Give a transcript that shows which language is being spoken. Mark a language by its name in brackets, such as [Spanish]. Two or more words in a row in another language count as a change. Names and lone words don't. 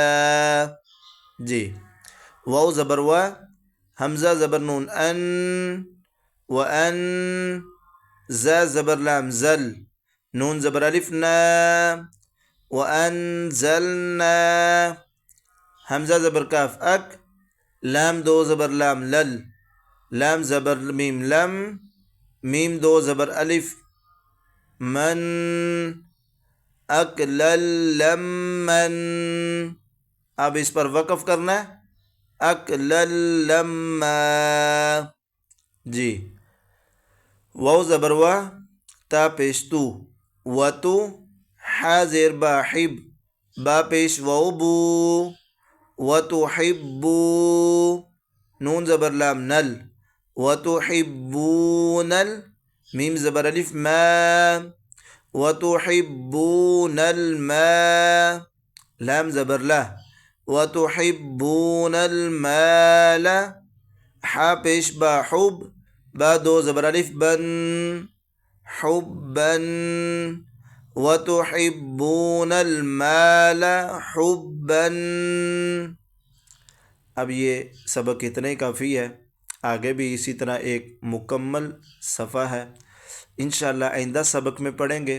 [Urdu] جی واو زبر و حمزہ زبر نون ان وان زا زبر لام زل نون زبر الف نا وانزلنا حمزہ زبر کاف اک لام دو زبر لام لل لام زبر میم لم میم دو زبر الف من [Arabic] اکلل لمن۔ [Urdu] اب اس پر وقف کرنا ہے [Arabic] اکلل لما۔ [Urdu] جی واو زبر وا تا پیش تو وتو حا زیر با حب با پیش واو بو وتحبو نون زبر لام نل وتحبون میم زبر الف ما [Arabic] وتحبون المال [Urdu] لام زبر لا وتحبون المال حا پیش با حب با دو زبر الف بن حبا [Arabic] وتحبون المال حبا. [Urdu] اب یہ سبق اتنا ہی کافی ہے، آگے بھی اسی طرح ایک مکمل صفحہ ہے انشاءاللہ آئندہ سبق میں پڑھیں گے.